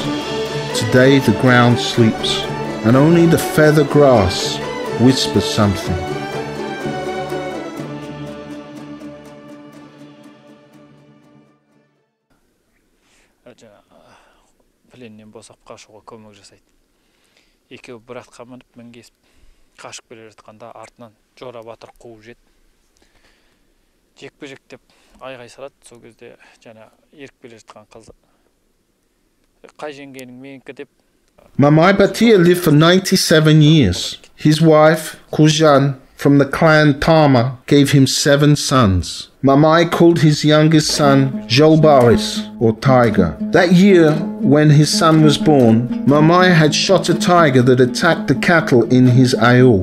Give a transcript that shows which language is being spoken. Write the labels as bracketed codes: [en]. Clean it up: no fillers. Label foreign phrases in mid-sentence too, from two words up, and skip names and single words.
[en] Today the ground sleeps, and only the feather grass whispers something. [kk] Пленнен босап қашуға көмек жасайды. Екеуі бір атқа мініп мінгесіп қашып келе жатқанда артынан Жора батыр қуып жетті. Жекпе-жек деп айғай салады. Сол кезде жаңа еріп келе жатқан қыз қай жеңгенің менікі деп. [en] Mamay Batyr lived for 97 years. His wife, Kujan, from the clan Tama, gave him 7 sons. Mamay called his youngest son Jolbaris, or Tiger. That year, when his son was born, Mamay had shot a tiger that attacked the cattle in his ayul.